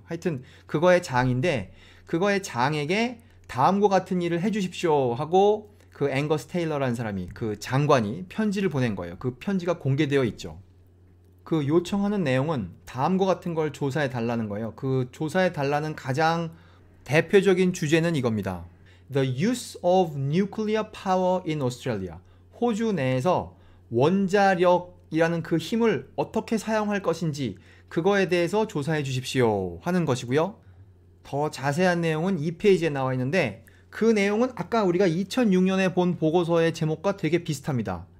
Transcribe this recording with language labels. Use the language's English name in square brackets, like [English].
[Korean] 하여튼 그거의 장인데, 그거의 장에게 다음과 같은 일을 해주십시오 하고 그 앵거스 테일러라는 사람이, 그 장관이 편지를 보낸 거예요. 그 편지가 공개되어 있죠. 그 요청하는 내용은 다음과 같은 걸 조사해 달라는 거예요. 그 조사해 달라는 가장 대표적인 주제는 이겁니다. [English] The use of nuclear power in Australia. [Korean] 호주 내에서 원자력이라는 그 힘을 어떻게 사용할 것인지, 그거에 대해서 조사해 주십시오 하는 것이고요. 더 자세한 내용은 이 페이지에 나와 있는데 그 내용은 아까 우리가 2006년에 본 보고서의 제목과 되게 비슷합니다.